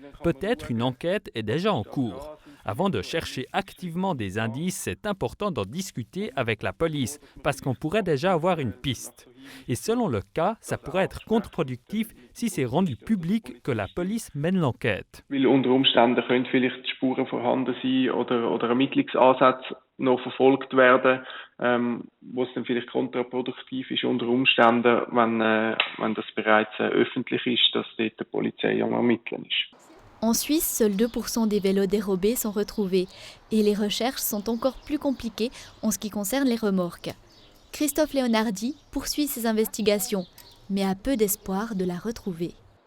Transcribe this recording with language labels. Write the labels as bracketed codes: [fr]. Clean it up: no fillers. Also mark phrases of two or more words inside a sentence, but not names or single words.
[fr] Peut-être une enquête est déjà en cours. Avant de chercher activement des indices, c'est important d'en discuter avec la police parce qu'on pourrait déjà avoir une piste. Et selon le cas, ça pourrait être contre-productif si c'est rendu public que la police mène l'enquête. [de] Unter Umständen können vielleicht Spuren vorhanden sein oder Ermittlungsansätze noch verfolgt werden, wo es dann vielleicht kontraproduktiv ist unter Umständen, wenn das bereits öffentlich ist, dass dort die Polizei am Ermitteln ist. [fr] En Suisse, seuls 2% des vélos dérobés sont retrouvés et les recherches sont encore plus compliquées en ce qui concerne les remorques. Christophe Leonardi poursuit ses investigations, mais a peu d'espoir de la retrouver.